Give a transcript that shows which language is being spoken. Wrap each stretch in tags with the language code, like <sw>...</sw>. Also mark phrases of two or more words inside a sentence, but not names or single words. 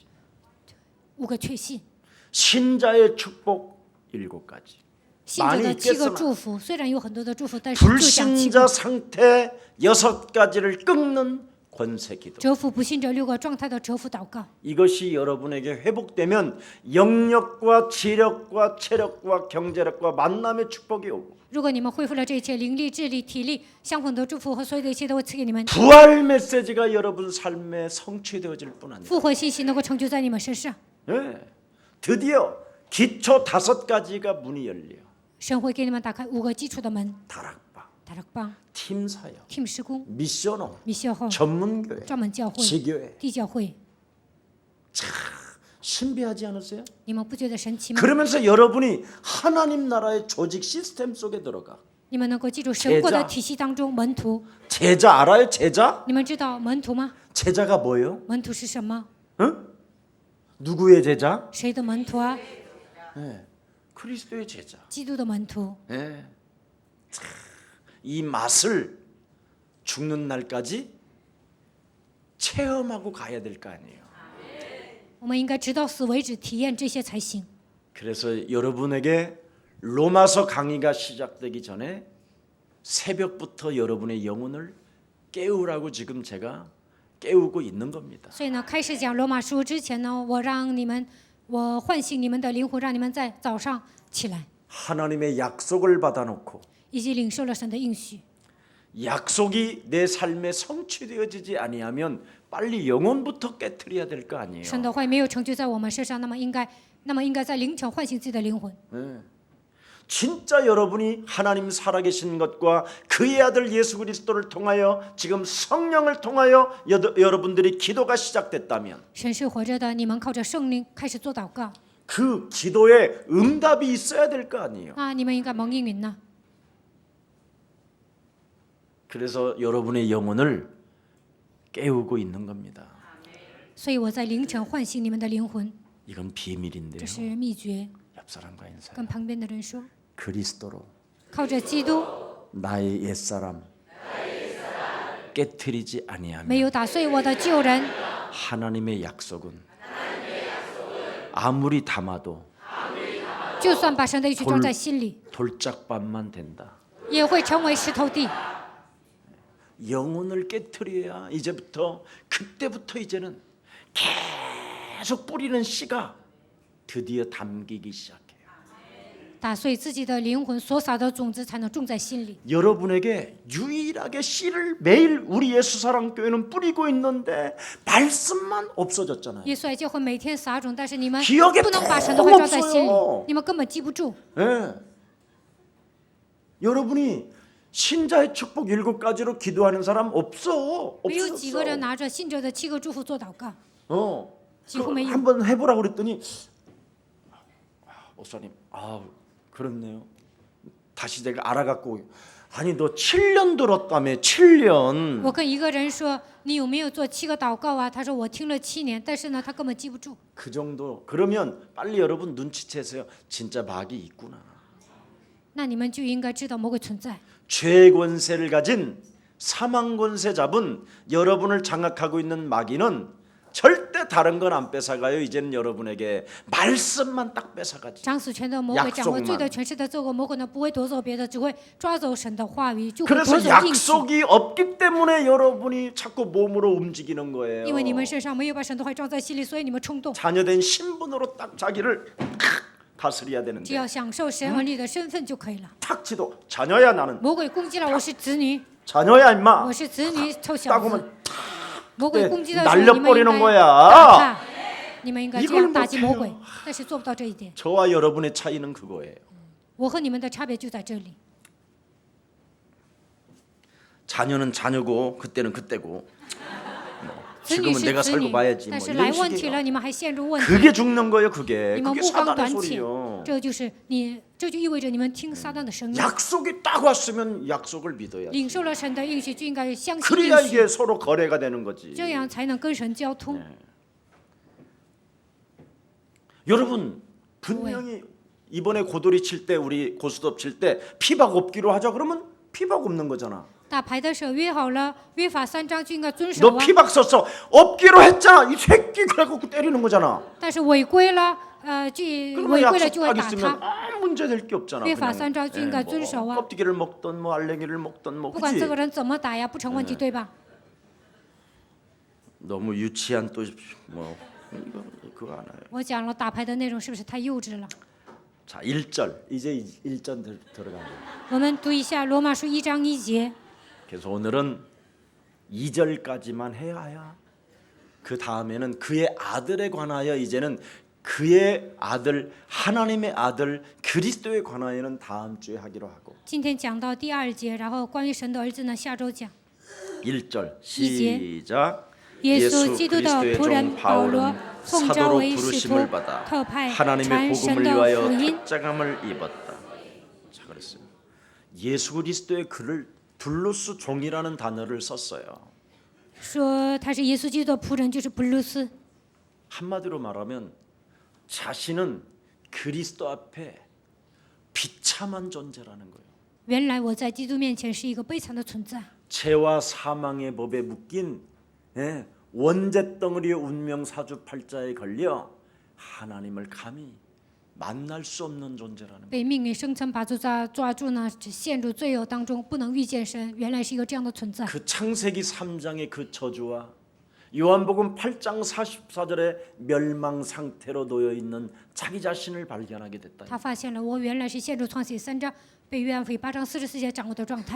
<zh>5 个确信，</zh> <ko>신자의 축복 7가지.</ko> <zh>信者的</zh> <ko>많이</ko> <zh>7个</zh> <ko>있겠으나</ko> <zh>祝福，虽然有很多的祝福，但是就讲7</zh> <ko>불신자</ko> <zh>个。</zh> <ko>상태 6가지를 끊는 권세 기도.</ko> <zh>折服不信者6个状态的折服祷告，</zh> <ko>이것이 여러분에게 회복되면 영력과 지력과 체력과 경제력과 만남의 축복이 오고</ko> <zh>如果你们恢复了这一切灵力、智力、体力相混的祝福和所有的一切都会赐给你们。</zh> <ko>부활 메시지가 여러분 삶에 성취되어질 뿐 아니라</ko> <zh>复活信息能够成就在你们身上，</zh> <ko>네, 드디어 기초 5가지가 문이 열려요.</ko> <zh>神会给你们打开5个基础的门：</zh> <ko>다락방,</ko> <zh>大rak방、</zh> <ko>팀 사역,</ko> <zh>team 施工、</zh> <ko>미션홈,</ko> <zh>密校后、</zh> <ko>전문교회,</ko> <zh>专门教会、</zh> <ko>지교회.</ko> <zh>地教会。</zh> <ko>신비하지 않으세요?</ko> <zh>你们不觉得神奇吗？</zh> <ko>그러면서 여러분이 하나님 나라의 조직 시스템 속에 들어가.</ko> <zh>你们能够记住神国的体系当中门徒，</zh> <ko>제자 알아요? 제자?</ko> <zh>你们知道门徒吗？</zh> <ko>제자가 뭐예요?</ko> <zh>门徒是什么？</zh> <ko>응? 누구의 제자?</ko> <zh>谁的门徒啊？</zh> <ko>네, 그리스도의 제자.</ko> <zh>基督的门徒。</zh> <ko>네. 참, 이 맛을 죽는 날까지 체험하고 가야 될 거 아니에요.</ko> <zh>我们应该直到死为止体验这些才行。</zh> <ko>그래서 여러분에게 로마서 강의가 시작되기 전에 새벽부터 여러분의 영혼을 깨우라고 지금 제가 깨우고 있는 겁니다.</ko> <zh>所以呢，开始讲罗马书之前呢，我唤醒你们的灵魂，让你们在早上起来，</zh> <ko>하나님의 약속을 받아놓고</ko> <zh>以及领受了神的应许。</zh> <ko>약속이 내 삶에 성취되어지지 아니하면 빨리 영혼부터 깨트려야 될 거 아니에요.</ko> <zh>神的话没有成就在我们身上，那么应该在凌晨唤醒自己的灵魂。</zh> <ko>네. 진짜 여러분이 하나님 살아계신 것과 그의 아들 예수 그리스도를 통하여 지금 성령을 통하여 여러분들이 기도가 시작됐다면</ko> <zh>神是活着的，你们靠着圣灵开始做祷告</zh> <ko>그 기도에 응답이 있어야 될 거 아니에요.</ko> <zh>啊，你们应该蒙应允呢。</zh> <ko>그래서 여러분의 영혼을 깨우고 있는 겁니다.</ko> <zh>所以我在凌晨唤醒你们的灵魂，</zh> <ko>이건 비밀인데요.</ko> <zh>这是秘诀。</zh> <ko>옆 사람과 인사해.</ko> <zh>跟旁边的人说，</zh> <ko>그리스도로</ko> <zh>靠着基督，</zh> <ko>나의 옛사람 깨트리지</ko> <zh>没</zh> <ko>아니하면</ko> <zh>有打碎我的旧人，</zh> <ko>하나님의 약속은 아무리 담아도</ko> <zh>就算把神的应许装在心里，</zh> <ko>돌짝밭만 된다.</ko> <zh>也会成为石头地。</zh> <ko>영혼을 깨트려야 이제부터 그때부터 이제는 계속 뿌리는 씨가 드디어 담기기 시작해요.</ko> <zh>打碎自己的灵魂，所撒的种子才能种在心里。</zh> <ko>여러분에게 유일하게 씨를 매일 우리 예수사랑교회는 뿌리고 있는데 말씀만 없어졌잖아요.</ko> <zh>耶稣爱教会每天撒种，但是你们</zh> <ko>기억에</ko> <zh>不能把神的话装在心里</zh> <ko>없어요 ，</ko> <zh>你们根本记不住。</zh> <ko>예. 여러분이 신자의 축복 7가지로 기도하는 사람 없어.</ko> <zh>没有几个人</zh> <ko>없어졌어.</ko> <zh>拿着信者的7个祝福做祷告，</zh> <ko>그 지금의 한번 해보라고 그랬더니 목사님, 그렇네요. 다시 내가 알아갖고 아니 너 7년 들었다며 7년.</ko> <zh>我跟一个人说你有没有做7个祷告啊？他说我听了7年，但是呢他根本记不住。</zh> <ko>그 정도 그러면 빨리 여러분 눈치채세요. 진짜 마귀 있구나.</ko> <zh>那你们就应该知道魔鬼存在。</zh> <ko>죄 권세를 가진 사망 권세 잡은 여러분을 장악하고 있는 마귀는 절대 다른 건 안 뺏어가요. 이제는 여러분에게 말씀만 딱 뺏어가지.</ko> <zh>掌死权的魔鬼，掌握罪的权势的这个魔鬼呢，不会夺走别的，只会抓走神的话语，就会夺</zh> <ko>그래서</ko> <zh>走应许。</zh> <ko>약속이 없기 때문에 여러분이 자꾸 몸으로 움직이는 거예요.</ko> <zh>因为你们身上没有把神的话装在心里，所以你们冲动。</zh> <ko>자녀된 신분으로 딱 자기를 다스려야</ko> <zh>只</zh> <ko>되는데</ko> <zh>要享受神儿女的身份就可以了。</zh> <ko>탁 치도 자녀야 나는</ko> <zh>魔鬼攻击了，我是子女，</zh> <ko>자녀야 임마</ko> <zh>我是子女，臭小</zh> <ko>딱</ko> <zh>子。</zh> <ko>하면</ko> <zh>魔鬼攻击的时候，</zh> <ko>날려</ko> <zh>你们应</zh> <ko>버리는</ko> <zh>该</zh> <ko>거야.</ko> <zh>打他，你们应该这</zh> <ko>이걸</ko> <zh>样打击魔</zh> <ko>못해요.</ko> <zh>鬼，但是做不到这一点。</zh> <ko>저와 여러분의 차이는 그거예요.</ko> <zh>我和你们的差别就在这里。</zh> <ko>자녀는 자녀고 그때는 그때고</ko> <zh>子女</zh> <ko>지금은</ko> <zh>是</zh> <ko>내가</ko> <zh>子</zh> <ko>살고</ko> <zh>女，</zh> <ko>봐야지</ko> <zh>但</zh> <ko>뭐</ko> <zh>是来</zh> <ko>이런</ko> <zh>问题了，</zh> <ko>식이에요.</ko> <zh>你们还陷入问题，</zh> <ko>그게 죽는 거예요. 그게</ko> <zh>你们</zh> <ko>그게</ko> <zh>目光</zh> <ko>사단의</ko> <zh>短浅，</zh> <ko>소리요.</ko> <zh>这就是你，这就意味着你们听撒旦的声音。</zh> <ko>약속이 딱 왔으면 약속을 믿어야 돼.</ko> <zh>领受了神的应许，就应该相信</zh> <ko>그래야</ko> <zh>应许，</zh> <ko>이게 서로 거래가 되는 거지.</ko> <zh>这样才能跟神交通。</zh> <ko>여러분 분명히 이번에 고돌이 칠 때 우리 고스톱 칠 때 피박 없기로 하자 그러면 피박 없는 거잖아.</ko> <zh>打牌的时候约好了，约法3章就应该遵守</zh> <ko>너</ko> <zh>啊。</zh> <ko>피박 썼어. 없기로 했잖아. 이 새끼 그래갖고 때리는 거잖아.</ko> <zh>但是违规了，就</zh> <ko>그러면</ko> <zh>违规了</zh> <ko>약속</ko> <zh>就会</zh> <ko>딱</ko> <zh>打</zh> <ko>있으면</ko> <zh>他。</zh> <ko>아무 문제 될 게 없잖아. 회파 그냥. 산장 주인과</ko> <zh>遵守啊。</zh> <ko>껍데기를 먹던 뭐 알랭이를 먹던 뭐</ko> <zh>不管这</zh> <ko>그지.</ko> <zh>个人怎么打呀，不成问题，对吧？</zh> <ko>너무 유치한 또 뭐 이거 그거 안 해요.</ko> <zh>我讲了打牌的内容是不是太幼稚了？</zh> <ko>자 1절 이제 1절 들어가요.</ko> <zh>我们读一下罗马书1章1节。</zh> <ko>그래서 오늘은 2절까지만 해야 그 다음에는 그의 아들에 관하여 이제는 그의 아들 하나님의 아들 그리스도에 관하여는 다음 주에 하기로 하고</ko> <zh>今天讲到第2节，然后关于神的儿子呢，下周讲。</zh> <ko>1절 시작</ko> <zh>耶</zh> <ko>예수</ko> <zh>稣基督的</zh> <ko>그리스도의</ko> <zh>仆人</zh> <ko>종</ko> <zh>保罗</zh> <ko>바울은</ko> <zh>奉召</zh> <ko>사도로</ko> <zh>为使徒</zh> <ko>부르심을 받아 ，</ko> <zh>特派</zh> <ko>하나님의</ko> <zh>传</zh> <ko>복음을</ko> <zh>神的</zh> <ko>위하여</ko> <zh>福音。</zh> <ko>특장함을 입었다. 자 그랬어요. 예수 그리스도의 글을 둘루스 종이라는 단어를 썼어요.</ko> <zh>说他是耶稣基督的仆人，就是布鲁斯。</zh> <ko>한마디로 말하면 자신은 그리스도 앞에 비참한 존재라는 거예요.</ko> <zh>原来我在基督面前是一个悲惨的存在，</zh> <ko>죄와 사망의 법에 묶인 원죄 덩어리의 운명 사주팔자에 걸려 하나님을 감히 만날 수 없는 존재라는 거예요.</ko> <zh>被命运生辰八字抓住呢，只陷入罪恶当中，不能遇见神。原来是一个这样的存在。</zh> <ko>그 창세기 3장의 그 저주와 요한복음 8장 44절의 멸망 상태로 놓여 있는 자기 자신을 발견하게 됐다.</ko> <zh>他发现了我原来是陷入创世3章被约翰福音8章44节掌握的状态。</zh>